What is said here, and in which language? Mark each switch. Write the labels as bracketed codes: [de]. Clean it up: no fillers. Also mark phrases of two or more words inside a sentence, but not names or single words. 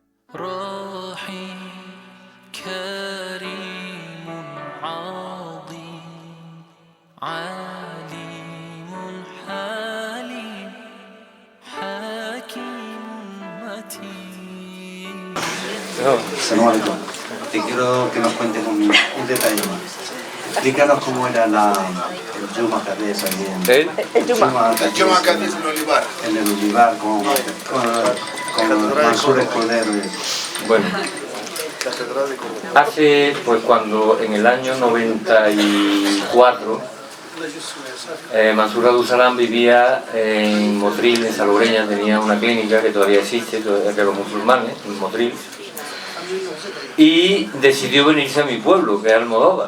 [ar] راحي كريم عظيم عليم حليم حكيم متين. Salam alaikum. [es] Te quiero que nos cuentes un detalle más. Explícanos cómo era el Juma Kadés ahí en El Juma Kadés en Olivar. En el Olivar con Mansur Escudero. Bueno, hace, pues cuando en el año 94 Mansur Abdul-Salam vivía en Motril, en Salobreña, tenía una clínica que todavía existe, de los musulmanes, en Motril, y decidió venirse a mi pueblo, que es Almodóvar.